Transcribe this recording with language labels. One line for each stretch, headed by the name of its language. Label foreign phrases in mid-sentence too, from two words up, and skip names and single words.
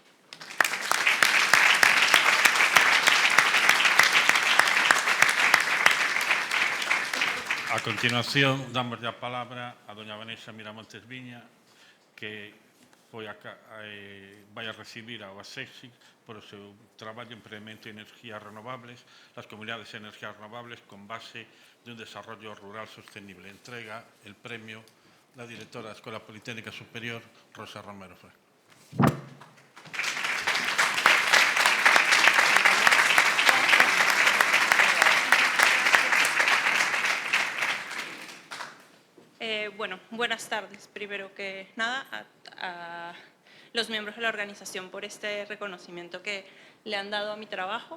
Galician: A continuación, damos a palabra a doña Vanessa Miramontes Viña, que vai a recibir ao ASEXI por o seu traballo en emprendemento de energías renovables,
Spanish: las comunidades de energías renovables con base de un desarrollo rural sostenible. Entrega el premio la directora da Escola Politécnica Superior, Rosa Romero Franco. Bueno, buenas tardes, primero que nada, a los miembros de la organización por este reconocimiento que le han dado a mi trabajo.